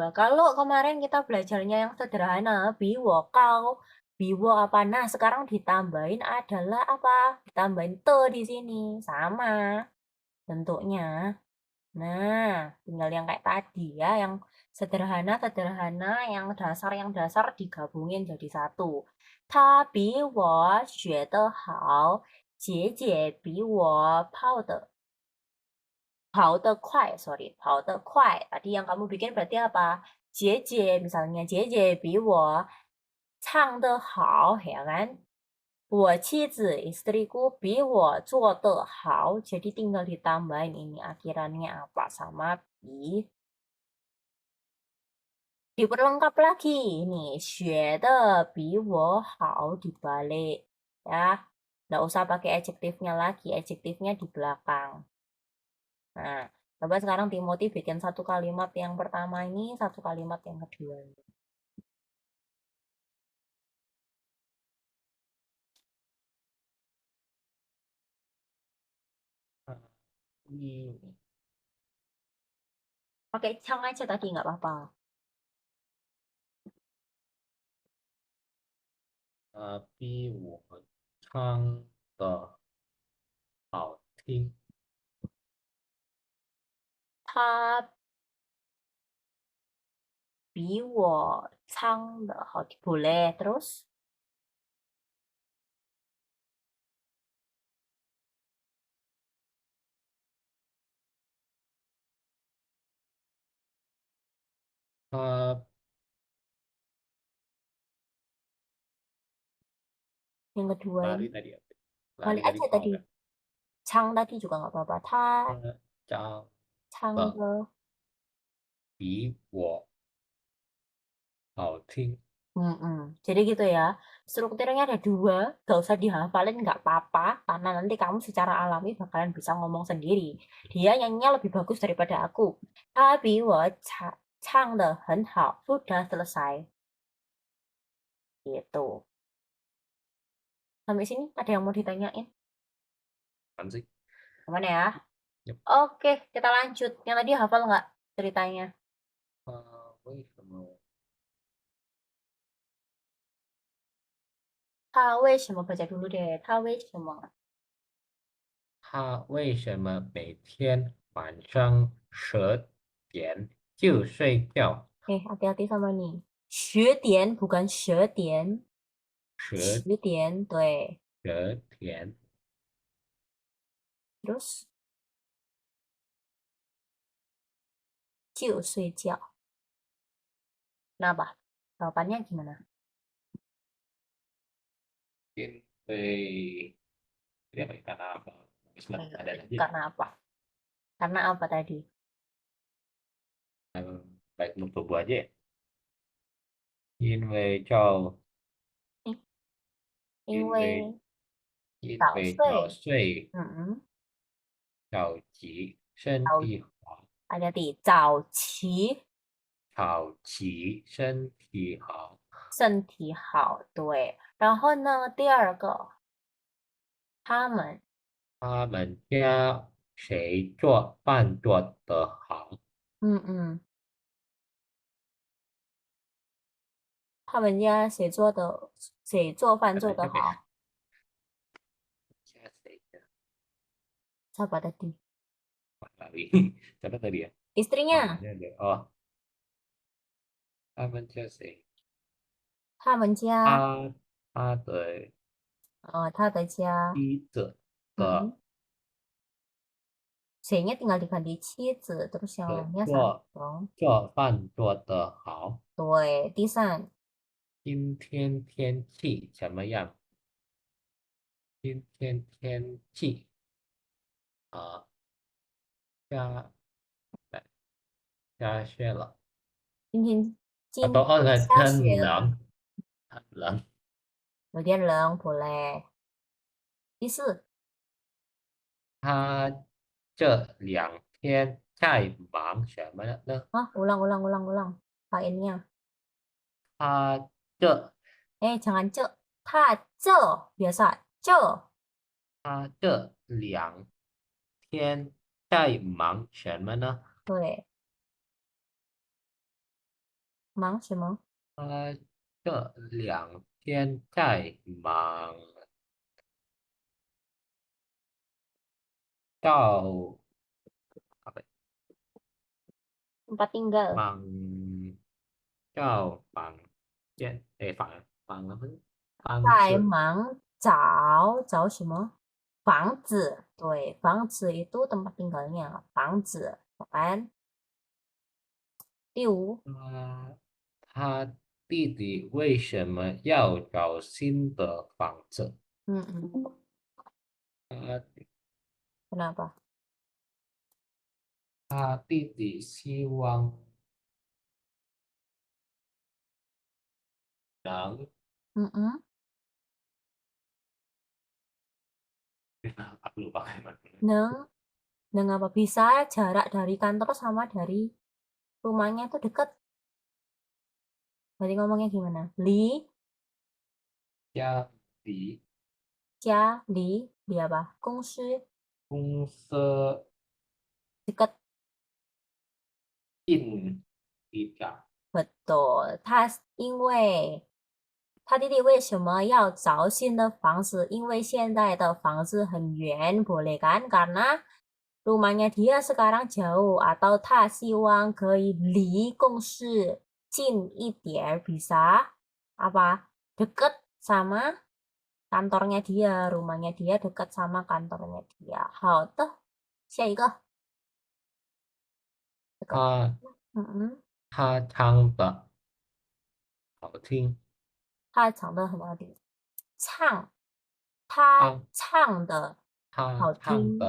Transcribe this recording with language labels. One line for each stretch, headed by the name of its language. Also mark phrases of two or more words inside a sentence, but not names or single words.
Indonesian: Kalau kemarin kita belajarnya yang sederhana,
Chinese: 比我高,
Indonesian: biwo apa? Nah, sekarang ditambahin adalah apa? Ditambahin te di sini. Sama bentuknya. Nah, tinggal yang kayak tadi ya, yang sederhana-sederhana, yang dasar digabungin jadi satu.
Chinese: 他比我学得好，姐姐比我跑得快, sorry, 跑得快.
Indonesian: Tadi yang kamu bikin berarti apa? Jeje, misalnya Jeje
Chinese: 比我唱得好,
Indonesian: ya kan?
Chinese: 我妻子 istriku 比我做得好.
Indonesian: Jadi tinggal ditambahin ini akhirannya apa sama bi. Diperlengkap lagi ini
Chinese: 学的比我好
Indonesian: dibalik ya. Nggak usah pakai adjektifnya lagi, adjektifnya di belakang. Nah, coba sekarang Timothy bikin satu kalimat yang pertama ini, satu kalimat yang kedua ini. Ini Pakai cang aja tadi nggak apa-apa.
Chinese: tapi 我唱的好听，他比我唱的好听.
Indonesian: Boleh, terus?
Chinese: 他
Indonesian: Yang kedua lari ini. tadi apa? Lari Balik tadi aja mau tadi. nggak? Chang tadi juga nggak apa-apa.
Chinese: Ta 他唱 Chang 的 de. 比我好听，
Indonesian: Jadi gitu ya. Strukturnya ada dua. Gak usah dihafalin nggak apa-apa. Karena nanti kamu secara alami bakalan bisa ngomong sendiri. Dia nyanyinya lebih bagus daripada aku. Tapi
Chinese: 我唱得很好.
Indonesian: Sudah selesai. Gitu. Sampai sini ada yang mau ditanyain? kan sih? Gimana ya? Yep. Oke, kita lanjut. Yang tadi hafal nggak ceritanya?
Chinese: 为什么
Indonesian: Ta baca dulu deh.
Chinese: Ta 他为什么每天晚上10点就睡觉？
Indonesian: hati-hati sama nih.
Chinese: 学点 bukan 学点. 十学点, 对. 10点
Indonesian: Terus
Chinese: 就睡觉.
Indonesian: Kenapa? Jawabannya gimana? 因为 tidak baik karena apa? Bismillah, ada aja Karena apa? Karena apa tadi? yang baik untuk tubuh aja ya.
Chinese: 因为因为因为早早睡. 睡 Mm-mm. 早起身早体好， hati-hati. 早起早起身体好。身体好, 对. 然后呢，第二个，他们他们家谁做饭做得好？嗯嗯，他们家谁做饭做得
Indonesian: Siapa ya?
Chinese: 好？
Indonesian: Siapa Siapa tadi? tadi? Siapa tadi ya? Istrinya. Mamanya ada.
Chinese: Oh, 他们家谁？他们家，他的他的家，妻子的嗯，
Indonesian: 谁nya tinggal diganti 妻子 terus yang
Chinese: 的
Indonesian: lainnya
Chinese: 做
Indonesian: sarong.
Chinese: 做饭做得好。对，第三，今天天气怎么样？今天天气啊、下下雪了。今天今 Atau 天 oh enggak, 下雪了，很冷。有点冷，boleh。第四，他这2天在忙什么呢？
Indonesian: ulang ulang ulang ulang. Painnya.
Chinese: 他这
Indonesian: Jangan cek. Ta ce biasa. Ce.
Chinese: 他这2天在忙什么呢？对，忙什么？他这2天在到
Indonesian: apa ya? Tempat tinggal. 忙apa sih?
Chinese: 在方式忙找什么？房子。
Indonesian: 对，房子 itu tempat tinggalnya.
Chinese: 房子，kan? 第五，他弟弟为什么要找新的房子？嗯嗯，他
Indonesian: kenapa？
Chinese: 他弟弟希望能嗯嗯，
Indonesian: aku lupa gimana. neng neng apa bisa jarak dari kantor sama dari rumahnya itu deket. Berarti ngomongnya gimana? Jadi
Chinese: 家离apa? 公司公司
Indonesian: dekat.
Chinese: 近一点，
Indonesian: Betul.
Chinese: 他弟弟为什么要找新的房子？因为现在的房子很远 ，
Indonesian: boleh kan? Karena rumahnya dia sekarang jauh atau
Chinese: 他希望可以离公司近一点
Indonesian: bisa apa? Dekat sama kantornya dia, rumahnya dia dekat sama kantornya dia.
Chinese: 好的，下一个，这个，他嗯嗯，他唱的好听，他唱的很好听，唱，他唱唱的他好听。